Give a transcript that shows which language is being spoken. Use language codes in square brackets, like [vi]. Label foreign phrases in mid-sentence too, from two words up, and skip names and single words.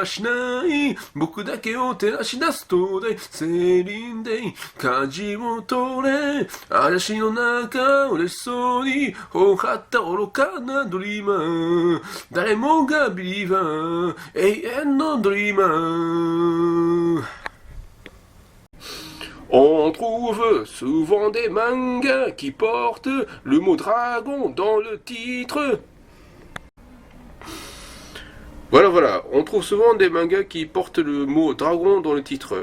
[ja] しない僕だけを照らし出す灯台セリンで舵を取れ嵐の中嬉しそうに頬張った愚かなドリーマー誰もがビリーバー永遠のドリーマー [fr] On trouve souvent des mangas qui portent le mot dragon dans le titre. Voilà, on trouve souvent des mangas qui portent le mot dragon dans le titre.